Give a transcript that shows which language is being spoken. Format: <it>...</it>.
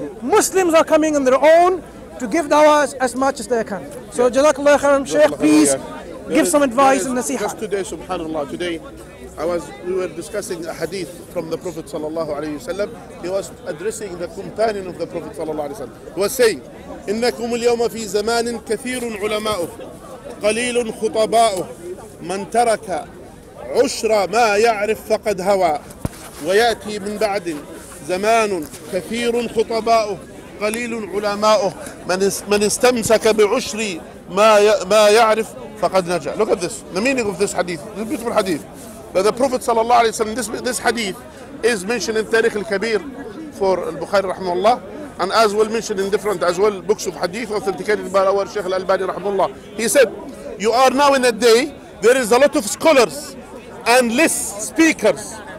<en>Muslims are coming on their own to give dawah as much as they can. So, Jazakallah khairan, Shaykh, please give some advice and nasiha. Just today, subhanAllah, today we were discussing a hadith from the Prophet sallallahu alaihi wasallam. He was addressing the companion of the Prophet sallallahu alaihi wasallam.</en> <ar>He was saying, إنكم اليوم في زمان كثير علماؤه قليل خطباؤه من ترك عشر ما يعرف فقد هوى ويأتي من بعد زمان كثير خطباؤه قليل علماؤه من استمسك بعشر ما يعرف فقد نجا.</ar> <en>Look at this, the meaning of this hadith, this beautiful hadith. But the Prophet sallallahu alaihi wasallam, this hadith is mentioned in Tarikh al-Kabir for al-Bukhari rahimahullah, and as well mentioned in different as well books of hadith authenticated by our Shaykh al-Albani rahimahullah. He said, you are now in a day, there is a lot of scholars and less speakers.</en>